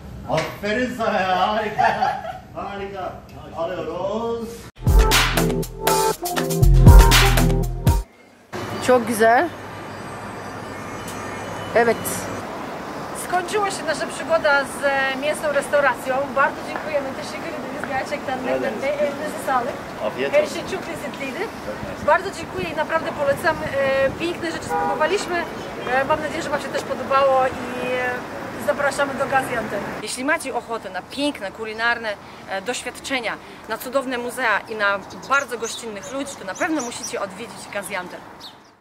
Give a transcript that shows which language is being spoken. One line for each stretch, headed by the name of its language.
Turkish: Aferin sana ya. Harika. Harika. Alıyoruz. Çok güzel. Evet.
Polish: Skończyła się nasza przygoda z mięsną restauracją. Bardzo dziękujemy.
Turkish: Teşekkür ederiz. Gerçekten elinize sağlık. Her şey çok lezzetliydi.
Polish: Bardzo dziękuję i naprawdę polecam. Piękne rzeczy spróbowaliśmy. Mam nadzieję, że Wam się też podobało i zapraszamy do Gaziantep. Jeśli macie ochotę na piękne, kulinarne doświadczenia, na cudowne muzea i na bardzo gościnnych ludzi, to na pewno musicie odwiedzić Gaziantep.